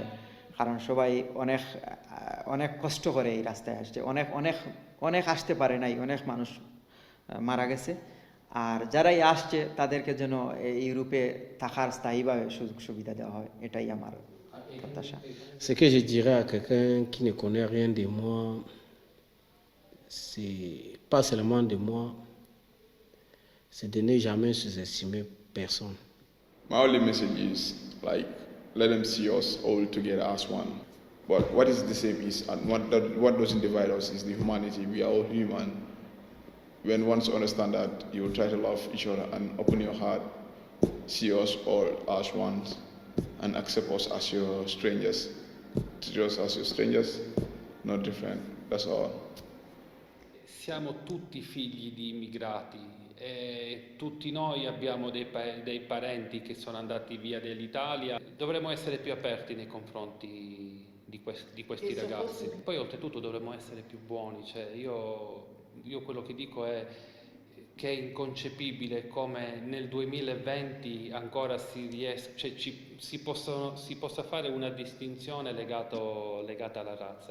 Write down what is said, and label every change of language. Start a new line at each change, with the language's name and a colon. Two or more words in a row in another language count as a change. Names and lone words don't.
Bangla: কারণ সবাই অনেক কষ্ট করে এই রাস্তায় আসছে, অনেক আসতে পারে নাই, অনেক মানুষ মারা গেছে। আর যারাই আসছে তাদেরকে যেন ইউরোপে থাকার স্থায়ীভাবে সুযোগ সুবিধা দেওয়া হয়, এটাই আমার প্রত্যাশা।
French: Ce que je dirais à quelqu'un qui ne connaît rien de moi, c'est pas seulement de moi, c'est de ne jamais sous-estimer personne.
English: My only message is let them see us all together as one. But what is the same is, and what doesn't divide us is the humanity. We are all human. When once you understand that, you will try to love each other and open your heart, see us all as one, and accept us as your strangers. Treat us as your strangers, not different. That's all.
Italian: Siamo tutti figli di immigrati e tutti noi abbiamo dei parenti che sono andati via dall'Italia. Dovremmo essere più aperti nei confronti di questi ragazzi. Poi oltretutto dovremmo essere più buoni. Cioè, io quello che dico è che è inconcepibile come nel 2020 ancora si possa fare una distinzione legata alla razza.